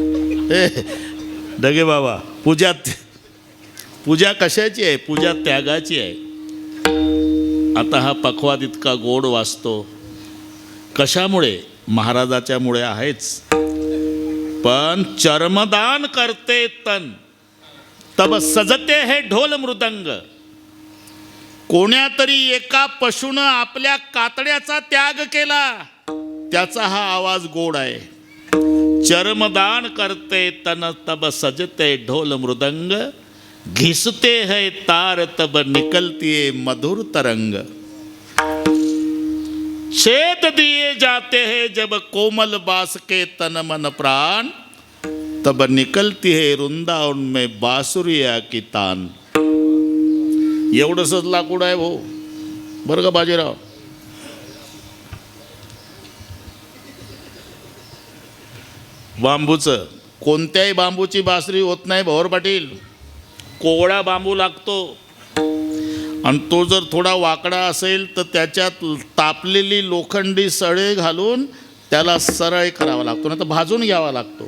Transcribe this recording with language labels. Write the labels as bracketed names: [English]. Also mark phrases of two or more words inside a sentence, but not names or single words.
[Marathi] डगे बाबा, पूजा कशाची आहे? पूजा त्यागाची आहे. आता हा पखवाद इतका गोड वाजतो कशामुळे? महाराजाच्यामुळे आहेच. पण [Hindi] चर्मदान करते तन, तब सजते हे ढोल मृदंग. [Marathi] कोण्यातरी एका पशुनं आपल्या कातड्याचा त्याग केला, त्याचा हा आवाज गोड आहे. [Hindi] चर्मदान करते तन, तब सजते ढोल मृदंग. घिसते है तार, तब निकलती है मधुर तरंग. छेद दिए जाते हैं जब कोमल बास के तन मन प्राण, तब निकलती है वृंदावन में बासुरिया की तान. [Marathi] एवढंच लाकूड आहे भाऊ, बरं का बाजीराव? बांबूचं. कोणत्याही बांबूची बासरी होत नाही भवर पाटील. कोवळा बांबू लागतो, आणि तो जर थोडा वाकडा असेल तर त्याच्यात तापलेली लोखंडी सळे घालून त्याला सरळ करावा लागतो, नाही तर भाजून घ्यावा लागतो.